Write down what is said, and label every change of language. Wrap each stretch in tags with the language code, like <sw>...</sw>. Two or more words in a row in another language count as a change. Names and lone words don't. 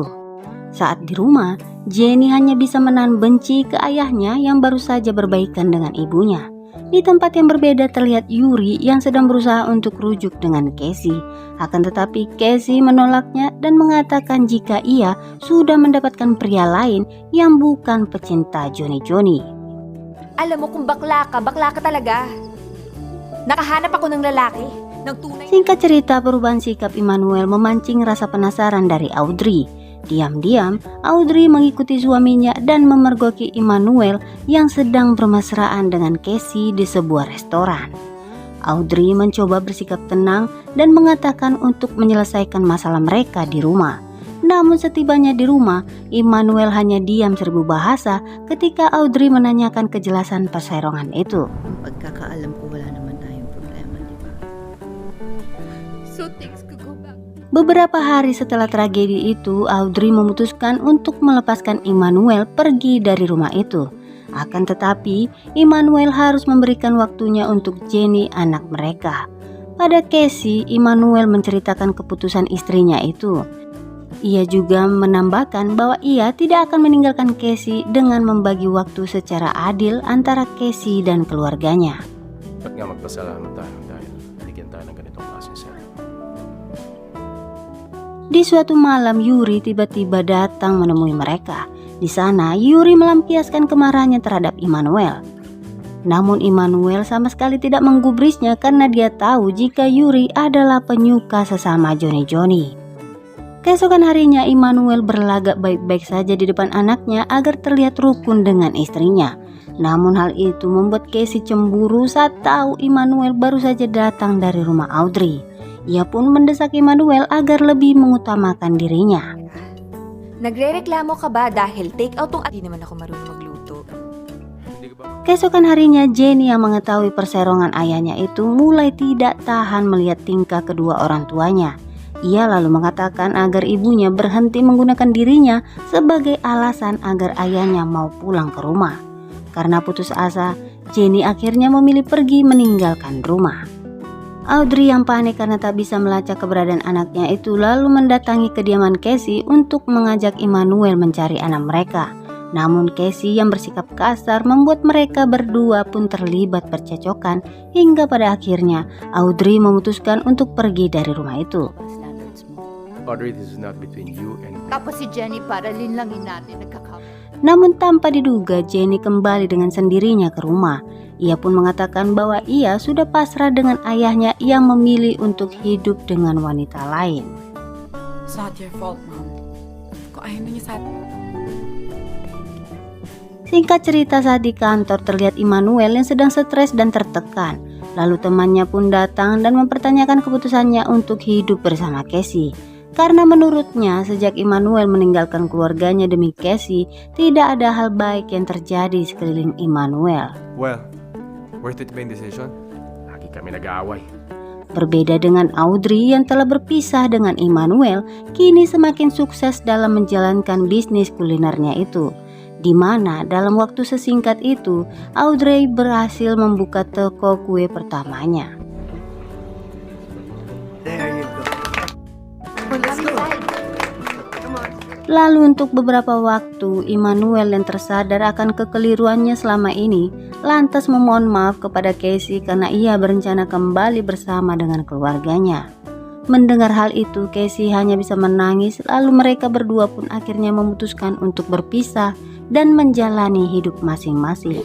<id>Saat di rumah, Jenny hanya bisa menahan benci ke ayahnya yang baru saja berbaikan dengan ibunya. Di tempat yang berbeda terlihat Yuri yang sedang berusaha untuk rujuk dengan Casey. Akan tetapi Casey menolaknya dan mengatakan jika ia sudah mendapatkan pria lain yang bukan pecinta Johnny.</id> <tl>Alam mo kung bakla ka talaga. Nakahanap ako ng lalaki, ng tunay.</tl> <id>Singkat cerita, perubahan sikap Immanuel memancing rasa penasaran dari Audrey. Diam-diam, Audrey mengikuti suaminya dan memergoki Immanuel yang sedang bermesraan dengan Casey di sebuah restoran. Audrey mencoba bersikap tenang dan mengatakan untuk menyelesaikan masalah mereka di rumah. Namun setibanya di rumah, Immanuel hanya diam serbu bahasa ketika Audrey menanyakan kejelasan perserongan itu.</id> <tl>Pagkakaalam ko wala naman tayong problema, di ba?</tl> <en>So things could go back.</en> <id>Beberapa hari setelah tragedi itu, Audrey memutuskan untuk melepaskan Immanuel pergi dari rumah itu. Akan tetapi, Immanuel harus memberikan waktunya untuk Jenny, anak mereka. Pada Casey, Immanuel menceritakan keputusan istrinya itu. Ia juga menambahkan bahwa ia tidak akan meninggalkan Casey dengan membagi waktu secara adil antara Casey dan keluarganya.</id> <tl>Ba't nga magpasalamat tayo dahil bigyan tayo ng ganitong klaseng set?</tl> <id>Di suatu malam, Yuri tiba-tiba datang menemui mereka. Di sana, Yuri melampiaskan kemarahannya terhadap Immanuel. Namun Immanuel sama sekali tidak menggubrisnya karena dia tahu jika Yuri adalah penyuka sesama Johnny. Keesokan harinya, Immanuel berlagak baik-baik saja di depan anaknya agar terlihat rukun dengan istrinya. Namun hal itu membuat Casey cemburu saat tahu Immanuel baru saja datang dari rumah Audrey. Ia pun mendesak Immanuel agar lebih mengutamakan dirinya.</id> <tl>Nagrereklamo ka ba dahil</tl> <en>take out</en> <tl>tong di naman ako marunong magluto?</tl> <id>Keesokan harinya, Jenny yang mengetahui perserongan ayahnya itu mulai tidak tahan melihat tingkah kedua orang tuanya. Ia lalu mengatakan agar ibunya berhenti menggunakan dirinya sebagai alasan agar ayahnya mau pulang ke rumah. Karena putus asa, Jenny akhirnya memilih pergi meninggalkan rumah. Audrey yang panik karena tak bisa melacak keberadaan anaknya itu lalu mendatangi kediaman Casey untuk mengajak Immanuel mencari anak mereka. Namun Casey yang bersikap kasar membuat mereka berdua pun terlibat percecokan hingga pada akhirnya Audrey memutuskan untuk pergi dari rumah itu.</id> <en>Audrey, this is not between you and...</en> <tl>Tapos si Jenny para linlangin natin nagkakam.</tl> <id>Namun tanpa diduga, Jenny kembali dengan sendirinya ke rumah. Ia pun mengatakan bahwa ia sudah pasrah dengan ayahnya yang memilih untuk hidup dengan wanita lain.</id> <en>It's not your fault, Mom.</en> <tl>Kung ayaw niya sa</tl> <id>Singkat cerita, saat di kantor terlihat Immanuel yang sedang stres dan tertekan. Lalu temannya pun datang dan mempertanyakan keputusannya untuk hidup bersama Casey. Karena menurutnya sejak Immanuel meninggalkan keluarganya demi Casey, tidak ada hal baik yang terjadi sekeliling Immanuel.</id> <en>Well, worth it</en> <tl>ba yung</tl> <en>decision?</en> <tl>Lagi kami nag-aaway.</tl> <id>Berbeda dengan Audrey yang telah berpisah dengan Immanuel, kini semakin sukses dalam menjalankan bisnis kulinernya itu. Di mana dalam waktu sesingkat itu, Audrey berhasil membuka toko kue pertamanya.</id> <en>There you go.</en> <id>Lalu untuk beberapa waktu, Immanuel yang tersadar akan kekeliruannya selama ini, lantas memohon maaf kepada Casey karena ia berencana kembali bersama dengan keluarganya. Mendengar hal itu, Casey hanya bisa menangis, lalu mereka berdua pun akhirnya memutuskan untuk berpisah dan menjalani hidup masing-masing.</id>